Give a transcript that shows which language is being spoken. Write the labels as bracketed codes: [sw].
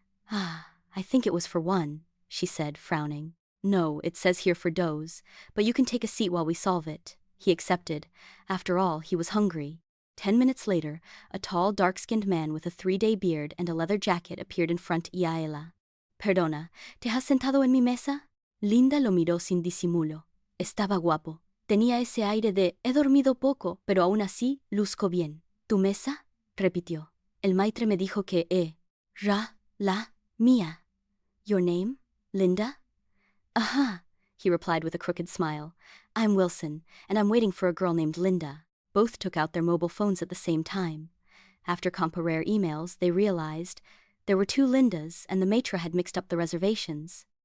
[en] Ah, I think it was for one, she said, frowning. No, it says here for [es] doze, [en] but you can take a seat while we solve it. He accepted. After all, he was hungry. 10 minutes later, a tall, dark-skinned man with a 3-day beard and a leather jacket appeared in front of [es] ella. Perdona, ¿te has sentado en mi mesa? Linda lo miró sin disimulo. Estaba guapo. Tenía ese aire de he dormido poco, pero aún así luzco bien. ¿Tu mesa? Repitió. El maitre me dijo que la mía. [en] Your name? Linda? Aha, he replied with a crooked smile. I'm Wilson, and I'm waiting for a girl named Linda. Both took out their mobile phones at the same time. After [es] comparer [en] emails, they realized there were 2 Lindas, and the maitre had mixed up the reservations.